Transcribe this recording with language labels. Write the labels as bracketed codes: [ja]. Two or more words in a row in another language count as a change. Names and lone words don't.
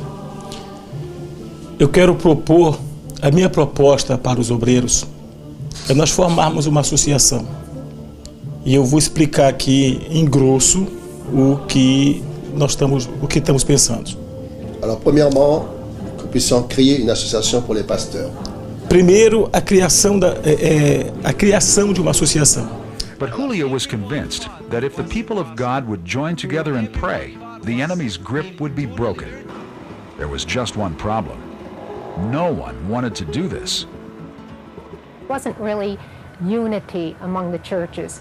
[pt] Eu quero propor, a minha proposta para os obreiros é nós formarmos uma associação. E eu vou explicar aqui em grosso o que estamos pensando. [fr] Alors premièrement, que nous puissions créer une association pour les pasteurs. [pt] Primeiro, a criação de uma associação. [en] But Julio was convinced that if the people of God would join together and pray, the enemy's grip would be broken. There was just one problem. No one wanted to do this. It wasn't really unity among the churches.